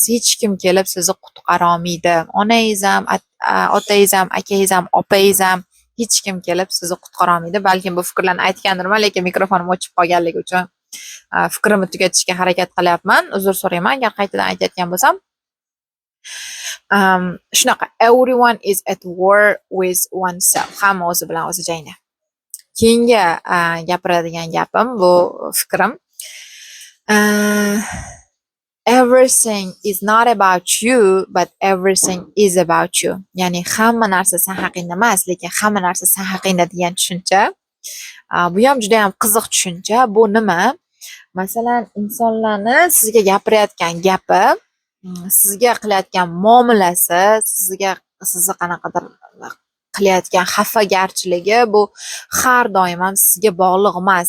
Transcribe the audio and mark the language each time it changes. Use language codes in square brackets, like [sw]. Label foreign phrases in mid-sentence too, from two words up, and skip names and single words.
[uz] Hech kim kelib sizni qutqara olmaydi. Onangiz ham, otangiz ham, akangiz ham, opangiz ham hech kim kelib sizni qutqara olmaydi. Balkim bu fikrlarni aytgandirman, lekin mikrofonim o'chib qolganligi uchun fikrimni tugatishga harakat qilyapman. Uzr so'rayman agar qaytadan aytayotgan bo'lsam. Shunaqa, [en] everyone is at war with oneself. [uz] Hamma o'zi bilan o'zi jangda. Keyingi gapiradigan gapim bu fikrim. [en] Everything is not about you, but everything is about you. [uz] Ya'ni hamma narsa sen haqingda emas, lekin hamma narsa sen haqingda degan tushuncha. Bu ham juda ham qiziq tushuncha. Bu nima? Masalan, insonlarni sizga gapirayotgan gapi, sizga qilayotgan muomalasi, sizni qanaqadir qilayotgan xafagarchiligi bu har doim ham sizga bog'liq emas.